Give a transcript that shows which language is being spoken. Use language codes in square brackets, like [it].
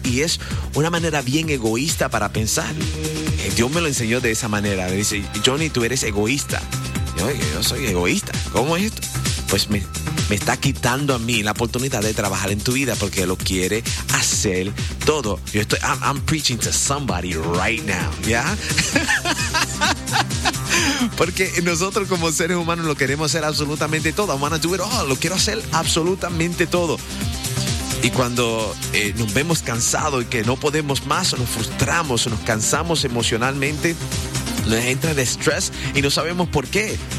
[es] Y es una manera bien egoísta para pensar. Dios me lo enseñó de esa manera. Me dice, Johnny, tú eres egoísta. Yo soy egoísta. ¿Cómo es esto? Pues me está quitando a mí la oportunidad de trabajar en tu vida porque lo quiere hacer todo. Yo estoy, [en] I'm preaching to somebody right now. [es] ¿Ya? Porque nosotros como seres humanos lo queremos hacer absolutamente todo. [en] I'm gonna do it all. [es] Lo quiero hacer absolutamente todo. Y cuando nos vemos cansados y que no podemos más, nos frustramos, nos cansamos emocionalmente, nos entra el estrés y no sabemos por qué.